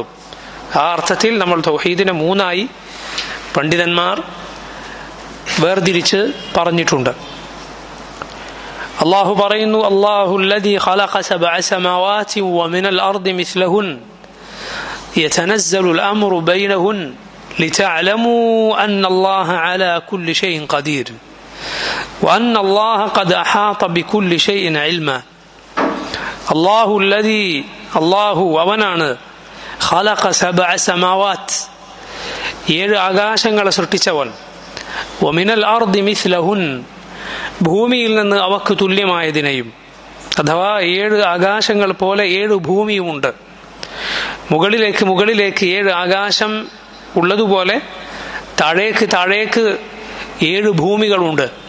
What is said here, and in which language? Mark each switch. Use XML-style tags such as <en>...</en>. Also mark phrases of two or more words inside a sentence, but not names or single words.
<ml>ആ അർത്ഥത്തിൽ നമ്മൾ തൗഹീദിനെ മൂന്നായി പണ്ഡിതന്മാർ വേർതിരിച്ച് പറഞ്ഞിട്ടുണ്ട്. അല്ലാഹു പറയുന്നു,</ml> <ar>الله الذي خلق سبع سماوات ومن الأرض مثلهن يتنزل الأمر بينهن لتعلموا أن الله على كل شيء قدير وأن الله قد أحاط بكل شيء علما. الله الذي الله അവനാണ് خلق سبع سماوات,</ar> <ml>7 ആകാശങ്ങളെ സൃഷ്ടിച്ചവൻ.</ml> <ar>ومن الأرض مثلهن,</ar> <ml>ഭൂമിയിൽ നിന്ന് അവക്ക് തുല്യമായതിനെയും. അഥവാ 7 ആകാശങ്ങൾ പോലെ 7 ഭൂമിയുമുണ്ട്. മുകളിലേക്ക് 7 ആകാശം ഉള്ളതുപോലെ താഴേക്ക് 7 ഭൂമികളുണ്ട്.</ml>